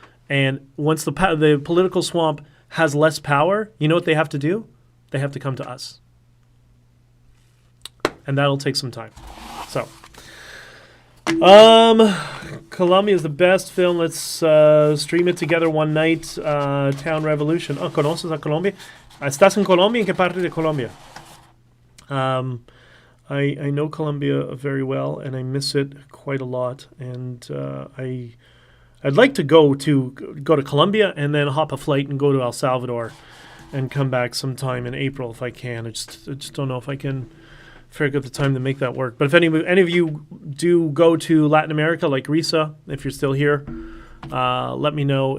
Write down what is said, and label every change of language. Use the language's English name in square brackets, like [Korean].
[English] And once the political swamp has less power, you know what they have to do? They have to come to us. And that'll take some time. So, Colombia is the best film. Let's stream it together one night. [Spanish] Town Revolution. Oh, ¿conoces a Colombia? ¿Estás en Colombia? ¿En qué parte de Colombia? [English] I know Colombia very well, and I miss it quite a lot. And I'd like to go to Colombia and then hop a flight and go to El Salvador and come back sometime in April if I can. I just don't know if I can figure out the time to make that work. But if any of you do go to Latin America, like Risa, if you're still here, let me know.